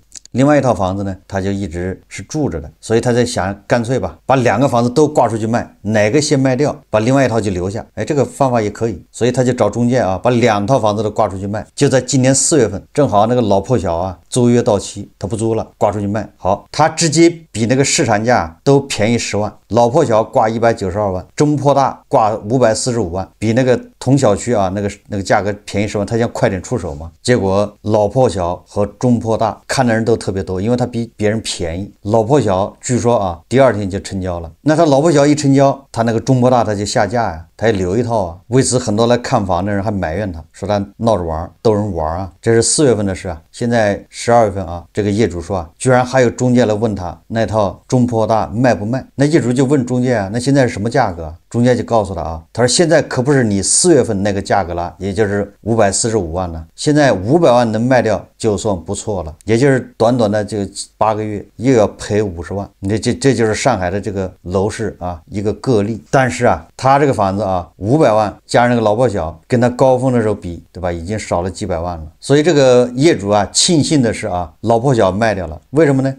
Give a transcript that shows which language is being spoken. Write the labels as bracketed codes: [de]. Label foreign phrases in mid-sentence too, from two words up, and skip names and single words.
[zh] 另外一套房子呢，他就一直是住着的，所以他在想，干脆吧，把2個房子都掛出去賣，哪個先賣掉，把另外一套就留下。哎，這個方法也可以，所以他就找中介啊，把2套房子都掛出去賣。就在今年4月份，正好那個老破小啊，租約到期，他不租了，掛出去賣。好，他直接比那個市場價都便宜10萬，老破小掛192萬，中破大掛545萬，比那個同小區啊那個價格便宜10萬，他想快點出手嘛。結果老破小和中破大看的人都特別多，因為他比別人便宜。老破小據說啊，第2天就成交了。那他老破小一成交，他那個中破大他就下架呀，他也留一套啊。為此很多來看房的人還埋怨他，說他鬧着玩，逗人玩啊。這是4月份的事啊，現在12月份啊，這個業主說啊，居然還有中介來問他那套中破大賣不賣。那業主就問中介啊，那現在是什麼價格？中介就告訴他啊，他說現在可不是你4月份那個價格了，也就是545萬了，現在500萬能賣掉就算不錯了，也就是短短的這8 個月又要賠50萬。這就是上海的這個樓市啊一個個例。但是啊，他這個房子啊500萬加上那個老破小，跟他高峰的時候比，對吧，已經少了幾百萬了。所以這個業主啊慶幸的是啊，老破小賣掉了。為什麼呢？